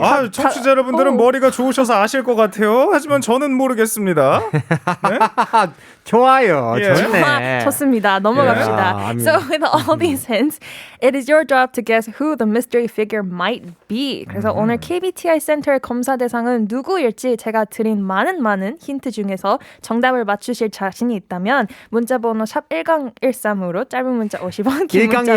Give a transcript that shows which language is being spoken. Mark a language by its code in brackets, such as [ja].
[ko] 아, 청취자 여러분들은 머리가 좋으셔서 아실 것 같아요. 하지만 저는 모르겠습니다. 좋아요. 예. 좋네. 좋습니다. 넘어갑시다. [en] Yeah, I mean- So with all these hints, it is your job to guess who the mystery figure might be. [ko] 그래서 오늘 KBTI 센터의 검사 대상은 누구일지 제가 드린 많은 힌트 중에서 정답을 맞추실 자신이 있다면 문자번호 샵 1013으로 짧은 문자 50원, 긴 문자